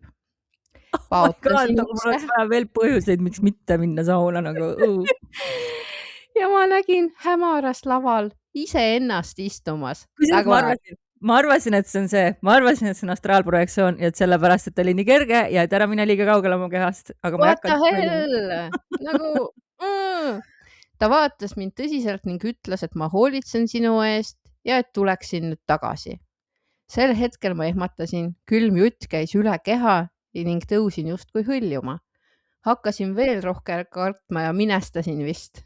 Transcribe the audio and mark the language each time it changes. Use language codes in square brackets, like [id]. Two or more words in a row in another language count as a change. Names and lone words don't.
[et] Mul oleks vaja veel põhjuseid, miks mitte minna sauna nagu. Ja ma nägin hämaras laval iseennast istumas. Ma arvasin, et see on see. Ma arvasin, et see on astraalprojektsioon ja et sellepärast, et oli nii kerge ja et ära mine liiga kaugele oma kehast. [en] What the hell? [et] Nagu... Ta vaatas mind tõsiselt ning ütles, et ma hoolitsen sinu eest ja et tuleksin nüüd tagasi. Sel hetkel ma ehmatasin, külm jutt käis üle keha ning tõusin justkui hõljuma. Hakkasin veel rohkem kartma ja minestasin vist.